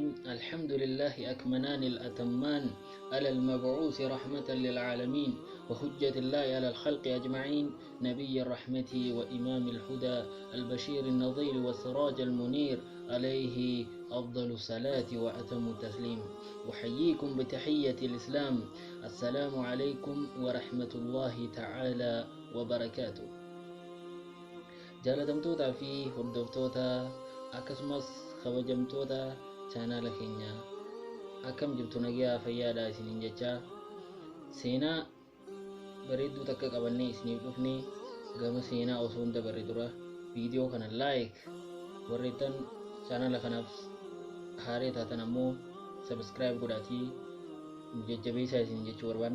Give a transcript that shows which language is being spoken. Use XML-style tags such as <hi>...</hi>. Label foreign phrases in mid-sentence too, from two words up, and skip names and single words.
<ar>الحمد لله أكمنان الأتمان على المبعوث رحمة للعالمين وحجة الله على الخلق أجمعين، نبي الرحمة وإمام الهدى البشير النظير والسراج المنير، عليه أفضل الصلاة وأتم التسليم. أحييكم بتحية الإسلام، السلام عليكم ورحمة الله تعالى وبركاته.</ar> <om>Jaalatamtootaa fi hordoftoota akkasumas kabajamtoota chaanaala keenya akkam jirtu, nagaa fayyaadhaa isiniin jechaa seenaa bareedduu takka qabannee isiniif dhufne. Gama seenaa osoo hin dabarre dura viidiyoo kana warreettan chaanaala kanaaf haaree taatan ammoo subscribe godhaatii nu jajjabeessaa isin jechuu barbaanna.</om>